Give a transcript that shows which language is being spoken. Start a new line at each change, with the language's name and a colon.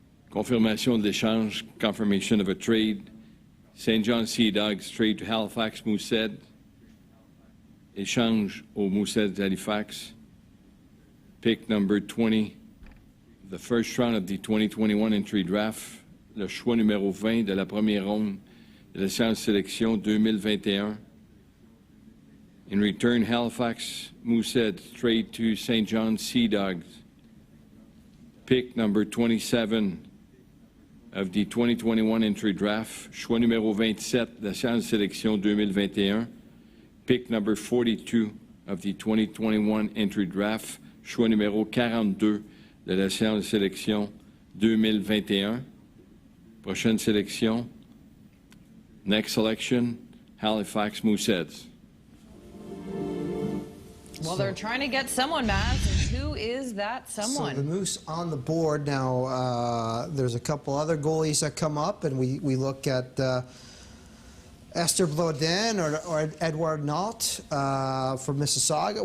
French: Confirmation de l'échange,
English: confirmation of a trade. St. John Sea Dogs trade to Halifax Moosehead.
French: Échange au Moosehead Halifax.
English: Pick number 20, the first round of the 2021 entry draft.
French: Le choix numéro 20 de la première ronde de la séance sélection 2021.
English: In return, Halifax Moosehead trade to St. John Sea Dogs. Pick number 27 of the 2021 entry draft.
French: Choix numéro 27 de la séance sélection 2021.
English: Pick number 42 of the 2021 entry draft.
French: Choix numéro 42 de la séance sélection 2021. Prochaine sélection.
English: Next selection, Halifax Mooseheads. Well, they're trying to get someone, Matt. And who is that someone? So the Moose on the board now. There's a couple other goalies that come up, and we look at Esther Blodin or Edward Nault from Mississauga.